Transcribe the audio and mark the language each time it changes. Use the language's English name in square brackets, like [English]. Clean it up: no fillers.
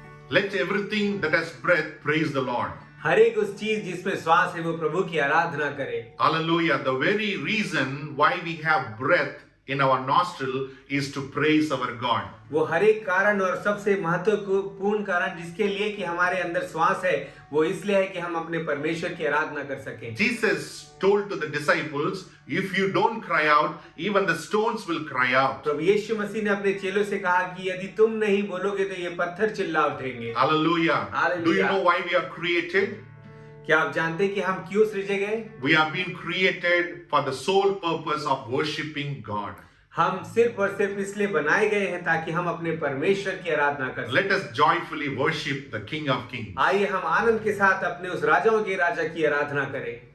[English] Let everything that has breath praise the Lord. [Hindi] हर एक उस चीज जिसमें श्वास है वो प्रभु की आराधना करे। [English] Hallelujah. The very reason why we have breath in our nostril is to praise our God. [Hindi] वो हर एक कारण और सबसे महत्वपूर्ण कारण जिसके लिए कि हमारे अंदर श्वास है वो इसलिए है कि हम अपने परमेश्वर की आराधना कर सकें। [English] Jesus told to the disciples, if you don't cry out, even the stones will cry out. [Hindi] प्रभु यीशु मसीह ने अपने चेलों से कहा कि यदि तुम नहीं बोलोगे तो ये पत्थर चिल्ला उठेंगे। [English] Hallelujah. Hallelujah. Do you know why we are created? [Hindi] क्या आप जानते हैं कि हम क्यों सृजे गए? [English] We have been created for the sole purpose of worshiping God. [Hindi] हम सिर्फ और सिर्फ इसलिए बनाए गए हैं ताकि हम अपने परमेश्वर की आराधना कर [English] Let [Hindi] सकें। [English] us joyfully worship the King of Kings. [Hindi] आइए हम आनंद के साथ अपने उस राजाओं के राजा की आराधना करें।